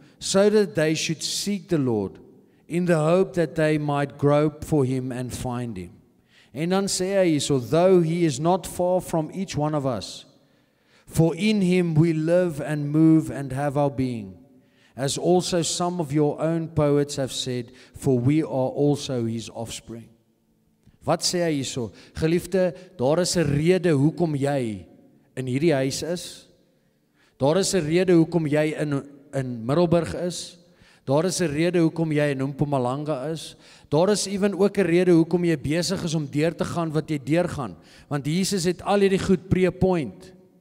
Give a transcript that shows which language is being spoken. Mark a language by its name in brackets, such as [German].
[English] So that they should seek the Lord, in the hope that they might grope for him and find him. [Afrikaans] En dan sê hy hierso, [English] though he is not far from each one of us, for in him we live and move and have our being. As also some of your own poets have said, for we are also his offspring. [Afrikaans] Wat sê hy hierso? Geliefde, daar is 'n rede hoekom jy in hierdie huis is. Daar is 'n rede hoekom jy in Middelburg is. Daar is 'n rede hoekom jy in Mpumalanga is. Daar is ewen ook 'n rede hoekom jy besig is om deur te gaan wat jy deurgaan. Want Jesus het al hierdie goed pre-appoint.